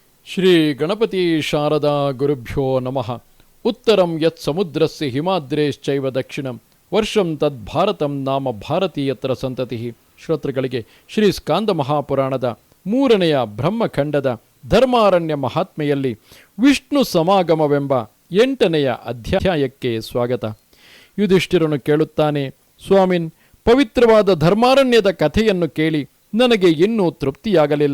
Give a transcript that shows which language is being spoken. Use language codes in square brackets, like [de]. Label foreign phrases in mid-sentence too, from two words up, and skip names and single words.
[kn] ಶ್ರೀ ಗಣಪತಿ ಶಾರದಾ ಗುರುಭ್ಯೋ ನಮಃ. [sa] उत्तरं यत् समुद्रस्य हिमाद्रेश्चैव दक्षिणं वर्षं तद्भारतं नाम भारतीयत्र संतति. [kn] ಶ್ರೋತೃಗಳಿಗೆ ಶ್ರೀ ಸ್ಕಾಂದ ಮಹಾಪುರಾಣದ 3ನೇ ಬ್ರಹ್ಮಖಂಡದ ಧರ್ಮಾರಣ್ಯ ಮಹಾತ್ಮೆಯಲ್ಲಿ ವಿಷ್ಣು ಸಮಾಗಮವೆಂಬ 8ನೇ ಅಧ್ಯಾಯಕ್ಕೆ ಸ್ವಾಗತ. ಯುಧಿಷ್ಠಿರನು ಕೇಳುತ್ತಾನೆ, ಸ್ವಾಮಿನ್, ಪವಿತ್ರವಾದ ಧರ್ಮಾರಣ್ಯದ ಕಥೆಯನ್ನು ಕೇಳಿ ನನಗೆ ಇನ್ನೂ ತೃಪ್ತಿಯಾಗಲಿಲ್ಲ.